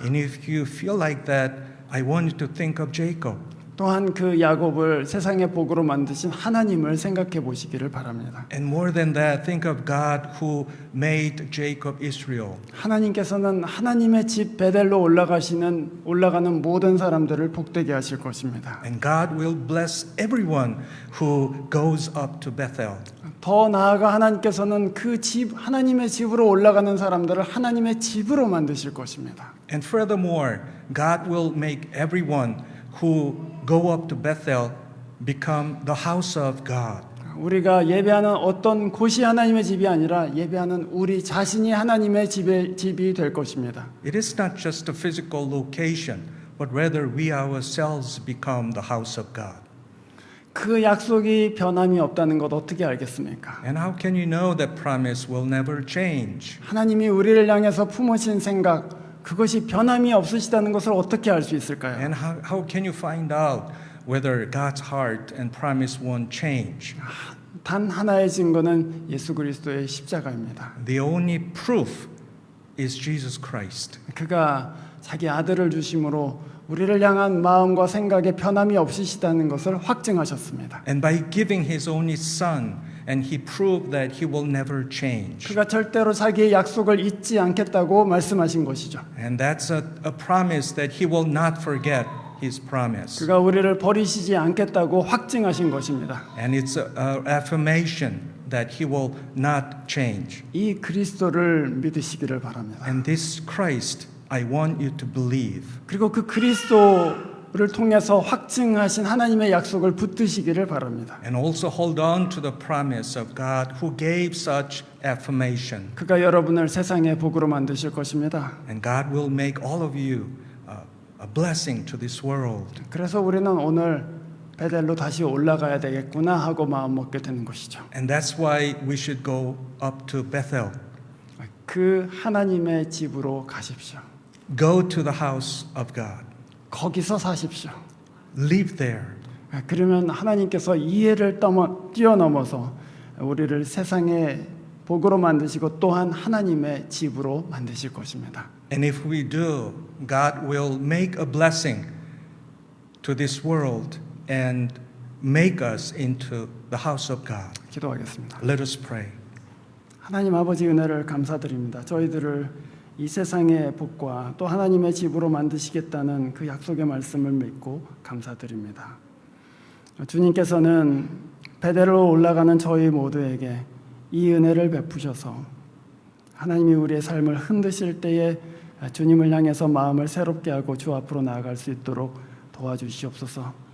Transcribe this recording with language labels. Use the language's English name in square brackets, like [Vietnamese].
[English] And if you feel like that, I want you to think of Jacob. [Korean] 또한 그 야곱을 세상의 복으로 만드신 하나님을 생각해 보시기를 바랍니다. [English] And more than that, think of God who made Jacob Israel. [Korean] 하나님께서는 하나님의 집 베델로 올라가는 모든 사람들을 복되게 하실 것입니다. [English] And God will bless everyone who goes up to Bethel. [Korean] 더 나아가 하나님께서는 그 집 하나님의 집으로 올라가는 사람들을 하나님의 집으로 만드실 것입니다. [English] And furthermore, God will make everyone who go up to Bethel become the house of God. [Korean] 우리가 예배하는 어떤 곳이 하나님의 집이 아니라 예배하는 우리 자신이 하나님의 집이 될 것입니다. [English] It is not just a physical location, but rather we ourselves become the house of God. [Korean] 그 약속이 변함이 없다는 것 어떻게 알겠습니까? [English] And how can you know that promise will never change? [Korean] 하나님이 우리를 향해서 품으신 생각 그것이 변함이 없으시다는 것을 어떻게 알 수 있을까요? [English] And how can you find out whether God's heart and promise won't change? [Korean] 단 하나의 증거는 예수 그리스도의 십자가입니다. [English] The only proof is Jesus Christ. [Korean] 그가 자기 아들을 주심으로 우리를 향한 마음과 생각에 변함이 없으시다는 것을 확증하셨습니다. [English] And by giving His only Son, and He proved that He will never change. [Korean] 그가 절대로 자기의 약속을 잊지 않겠다고 말씀하신 것이죠. [English] And that's a promise that He will not forget His promise. [Korean] 그가 우리를 버리시지 않겠다고 확증하신 것입니다. [English] And it's an affirmation that He will not change. [Korean] 이 그리스도를 믿으시기를 바랍니다. [English] And this Christ, I want you to believe. [Korean] 그리고 그 그리스도를 통해서 확증하신 하나님의 약속을 붙드시기를 바랍니다. [English] And also hold on to the promise of God who gave such affirmation. [Korean] 그가 여러분을 세상의 복으로 만드실 것입니다. [English] And God will make all of you a blessing to this world. [Korean] 그래서 우리는 오늘 베델로 다시 올라가야 되겠구나 하고 마음 먹게 되는 것이죠. [English] And that's why we should go up to Bethel. [Korean] 그 하나님의 집으로 가십시오. [English] Go to the house of God. [Korean] 거기서 사십시오. [English] Live there. [Korean] 그러면 하나님께서 이해를 뛰어넘어서 우리를 세상의 복으로 만드시고 또한 하나님의 집으로 만드실 것입니다. [English] And if we do, God will make a blessing to this world and make us into the house of God. [Korean] 기도하겠습니다. [English] Let us pray. [Korean] 하나님 아버지 은혜를 감사드립니다. 저희들을 이 세상의 복과 또 하나님의 집으로 만드시겠다는 그 약속의 말씀을 믿고 감사드립니다. 주님께서는 베델로 올라가는 저희 모두에게 이 은혜를 베푸셔서 하나님이 우리의 삶을 흔드실 때에 주님을 향해서 마음을 새롭게 하고 주 앞으로 나아갈 수 있도록 도와주시옵소서.